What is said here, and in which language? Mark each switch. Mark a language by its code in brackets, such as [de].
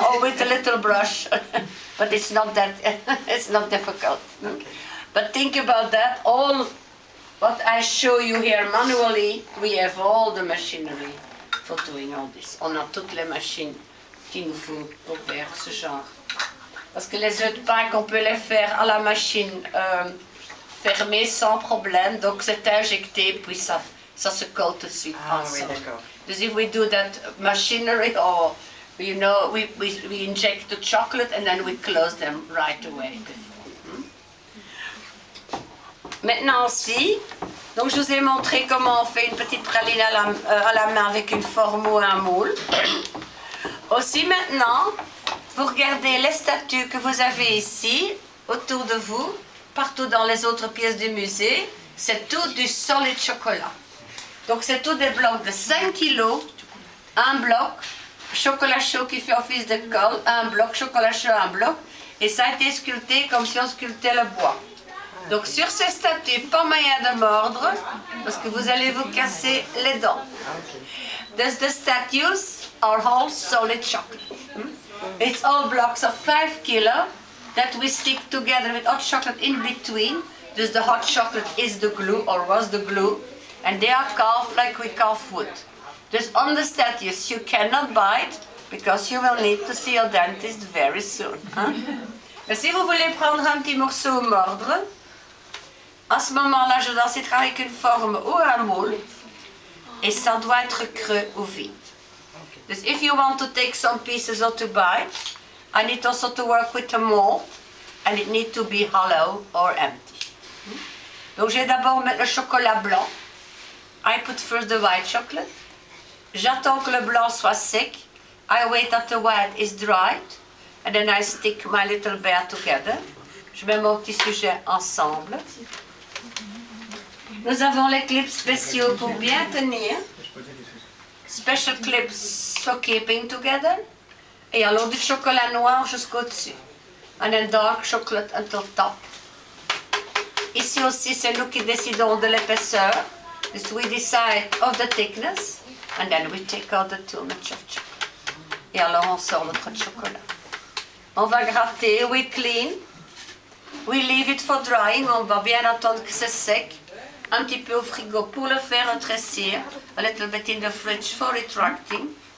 [en] Oh, with a little brush, but it's not difficult. Okay. But think about that. All what I show you here manually, we have all the machinery for doing all this. [fr] On a toutes les machines qu'il nous faut pour faire ce genre. Parce que les œufs de Pâques, on peut les faire à la machine fermée sans problème. Donc c'est injecté, puis ça se colle tout de suite ensemble. Oui, d'accord. [en] Because if we do that machinery, or you know, we inject the chocolate and then we close them right away. [fr] Maintenant aussi, donc je vous ai montré comment on fait une petite praline à la main avec une forme ou un moule. Aussi maintenant, vous regardez les statues que vous avez ici, autour de vous, partout dans les autres pièces du musée, c'est tout du solide chocolat. Donc c'est tout des blocs de 5 kilos, un bloc, chocolat chaud qui fait office de colle, un bloc, chocolat chaud, un bloc, et ça a été sculpté comme si on sculptait le bois. Donc sur ces statues, pas moyen de mordre, parce que vous allez vous casser les dents. [en] Thus the statues are all solid chocolate. It's all blocks of 5 kilos that we stick together with hot chocolate in between. Thus the hot chocolate is the glue, or was the glue, and they are carved like we carve wood. Thus on the statues you cannot bite, because you will need to see your dentist very soon. [fr] Mais si vous voulez prendre un petit morceau ou mordre, à ce moment-là, je dois essayer avec une forme ou un moule, et ça doit être creux ou vide. [en] So if you want to take some pieces or to bite, I need also to work with a mold, and it needs to be hollow or empty. [fr] Donc je vais d'abord mettre le chocolat blanc. [en] I put first the white chocolate. [fr] J'attends que le blanc soit sec. I wait that the white is dried, and then I stick my little bear together. Je mets mon petit sujet ensemble. Nous avons les clips spéciaux pour bien tenir. [en] Special clips for keeping together. [fr] Et alors du chocolat noir jusqu'au dessus. [en] And then dark chocolate until top. [fr] Ici aussi, c'est nous qui décidons de l'épaisseur. [en] So we decide of the thickness. And then we take out the too much of chocolate. [fr] Et alors on sort notre chocolat. On va gratter, [en] we clean. We leave it for drying. [fr] On va bien attendre que c'est sec. Un petit peu au frigo pour le faire rétrécir. [en] A little bit in the fridge for retracting.